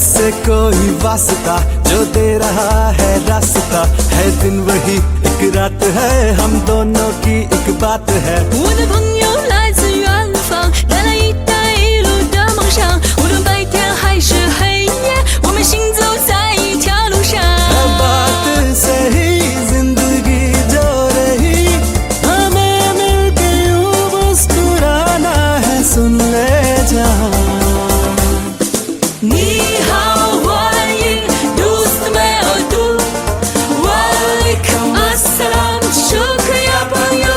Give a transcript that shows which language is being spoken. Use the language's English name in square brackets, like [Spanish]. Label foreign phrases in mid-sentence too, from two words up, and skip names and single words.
[Hindi] कोई वास्ता जो दे रहा है रास्ता है, दिन वही एक रात है, हम दोनों की एक बात है। [Chinese] 我的朋友来自远方，带来一带一路的梦想，无论白天还是黑夜，我们行走在一条路上。 [Hindi] बात से ही जिंदगी जो रही, हमें मिलके यूं मुस्कुराना है, सुन ले जहां। [Chinese] 你好，欢迎 [Hindi] ，दोस्त मैं और तू, [Arabic] وعليكم السلام, [Hindi] शुक्रिया 朋友。